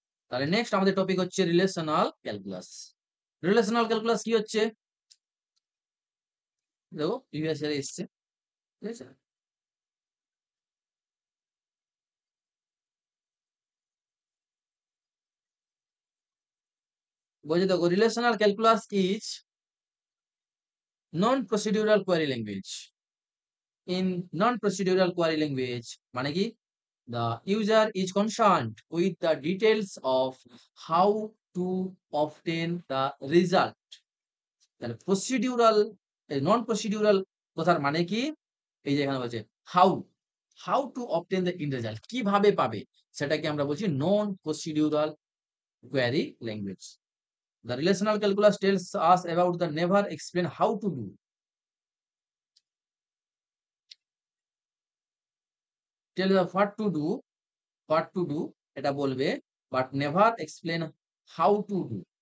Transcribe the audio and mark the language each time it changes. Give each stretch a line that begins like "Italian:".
Bangla: তাহলে নেক্সট আমাদের টপিক হচ্ছে রিলেশনাল ক্যালকুলাস। রিলেশনাল ক্যালকুলাস কি হচ্ছে, দেখো প্রিভিয়াস ইয়ারে এসছে, ঠিক আছে? বলছে দেখো,
English: Relational calculus is non procedural query language. In non procedural query language
Bangla: মানে কি,
English: the user is concerned with the details of how to obtain the result।
Bangla: তাহলে প্রসিডিউরাল, নন প্রসিডিউরাল কথার মানে কি, এই যে এখানে বলছে how,
English: how to obtain the end result,
Bangla: কিভাবে পাবে, সেটাকে আমরা বলছি নন procedural query language.
English: The relational calculus tells us about the never explain how to do, tell us what to do
Bangla: এটা বলবে,
English: but never explain how to do।